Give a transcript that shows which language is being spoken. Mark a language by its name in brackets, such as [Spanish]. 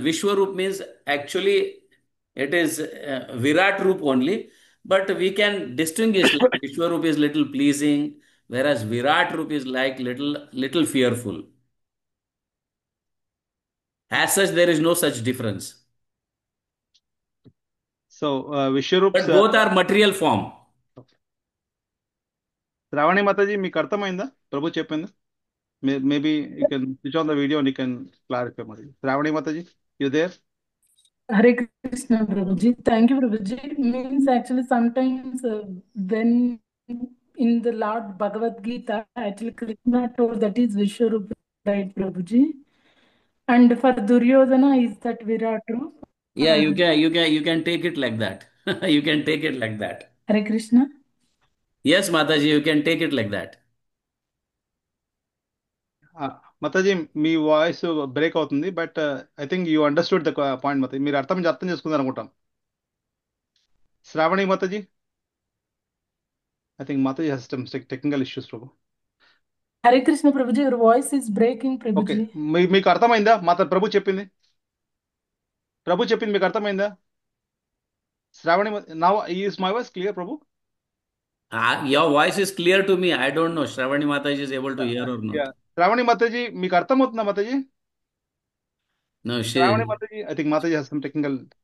[English] Vishwarup means actually it is Virat Rup only, but we can distinguish like Vishwarup is little pleasing, whereas Virat Rup is like little fearful. As such, there is no such difference. So, Vishwarup. But both are material form. [Telugu] Shravani Mataji, మీకు అర్థమైందా ప్రభు చెప్పింది? [English] Maybe you can switch on the video and you can clarify, Mataji. Shravani Mataji, you there? Hare Krishna, Prabhuji. Thank you, Prabhuji. Means actually sometimes when in the Lord Bhagavad Gita, actually Krishna told that is Vishwarup, right, Prabhuji? And for Duryodhana, is that Virat Rup? Yeah, you can take it like that. You can take it like that. Hare Krishna. Yes, Mataji, you can take it like that. [Telugu] మతాజీ మీ voice break అవుతుంది, [English] But I think you understood the point Mataji. [Telugu] మీరు అర్థం చేసుకున్నారు అనుకుంటాం. [English] Shravani Mataji, I think Mataji has some technical issues Prabhu. Hare Krishna, Prabhuji, your voice is breaking, okay, Prabhuji. [Telugu] మీకు అర్థమైందా? ప్రభు చెప్పింది మీకు అర్థమైందా? [English] Shravani, now is my voice clear Prabhu? Your voice is clear to me. I don't know Shravani Mataji is able to hear or not. [Telugu] Shravani మతాజీ, మీకు అర్థమవుతుందా మతాజీ? [English] No, Shravani Mataji, I think Mataji has some technical.